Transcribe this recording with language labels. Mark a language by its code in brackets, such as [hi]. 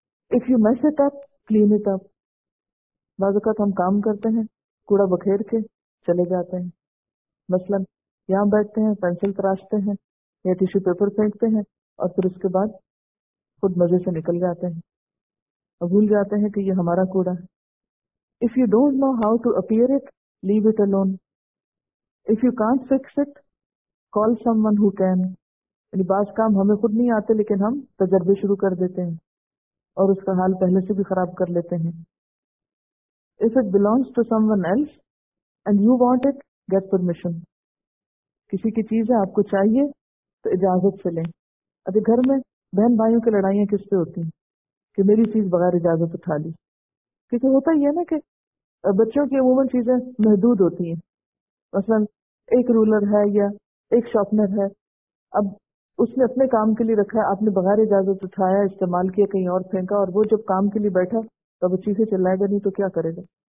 [en] if you mess it up [ur] clean it up. بعض اوقات ہم کام کرتے ہیں، کوڑا بکھیر کے چلے جاتے ہیں. مثلاً یہاں بیٹھتے ہیں، پینسل تراشتے ہیں یا ٹیشو پیپر پھینکتے ہیں، اور پھر اس کے بعد خود مزے سے نکل جاتے ہیں اور بھول جاتے ہیں کہ یہ ہمارا کوڑا ہے. [en] If you don't know how to repair it, leave it alone. If you can't fix it, call someone who can. [ur] یعنی بعض کام ہمیں خود نہیں آتے لیکن ہم تجربے شروع کر دیتے ہیں اور اس کا حال پہلے سے بھی خراب کر لیتے ہیں. [en] If it belongs to someone else and you want it, get permission. [ur] کسی کی چیز ہے آپ کو چاہیے تو اجازت سے لیں. ابھی گھر میں بہن بھائیوں کی لڑائیاں کس پہ ہوتی ہیں کہ میری چیز بغیر اجازت اٹھا لی. کیونکہ ہوتا یہ نا کہ بچوں کی عموماً چیزیں محدود ہوتی ہیں, مثلاً ایک رولر ہے یا ایک شارپنر ہے, اب اس نے اپنے کام کے لیے رکھا ہے, آپ نے بغیر اجازت اٹھایا, استعمال کیا, کہیں اور پھینکا, اور وہ جب کام کے لیے بیٹھا تو وہ چیزیں چلائے گا نہیں تو کیا کرے گا.